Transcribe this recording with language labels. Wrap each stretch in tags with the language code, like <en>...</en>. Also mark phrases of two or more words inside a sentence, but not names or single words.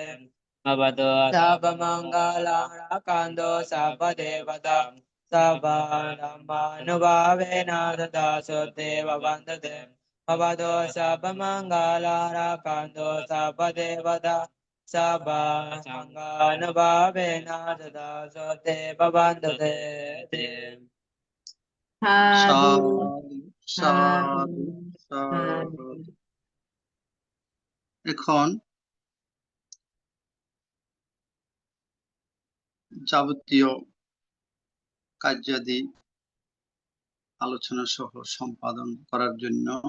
<sa>भवतो सर्वमङ्गलाराकान्तो सर्वदेवता सर्वधर्मानुभावेन तदा देव वन्दते। भवतो सर्वमङ्गलाराकान्तो सर्वदेवता सर्वसङ्गानुभावेन तदा देव वन्दते।</sa> <bn>সাধু সাধু সাধু। এখন যাবতীয় কার্যাদি আলোচনা সহ সম্পাদন করার জন্য</bn>